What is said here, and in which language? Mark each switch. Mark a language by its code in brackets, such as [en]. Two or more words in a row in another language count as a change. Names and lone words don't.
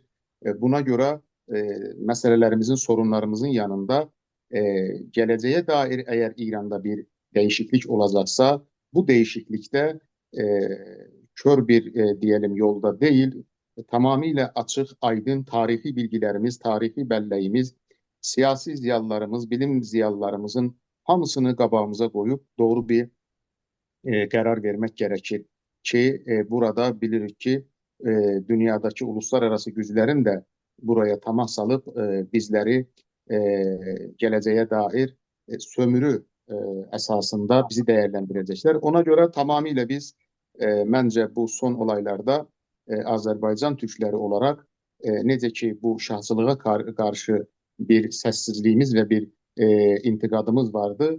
[tr] Buna göre meselelerimizin, sorunlarımızın yanında geleceğe dair eğer İran'da bir değişiklik olacaksa bu değişiklikte e, kör bir diyelim yolda değil, tamamıyla açık, aydın tarihi bilgilerimiz, tarihi belləyimiz, [az] siyasi ziyalılarımız, bilim ziyalılarımızın hamısını qabağımıza [tr] koyup doğru bir [az] qərar vermək [tr] gerekir ki burada bilirik ki dünyadaki uluslararası güclerin de buraya tamah salıp bizleri geleceğe dair sömürü əsasında bizi değerlendirecekler. Ona göre tamamıyla biz məncə bu son olaylarda Azərbaycan Türkləri olarak [az] necə ki [tr] bu şahsılığa karşı bir səssizliyimiz ve bir intiqadımız vardı.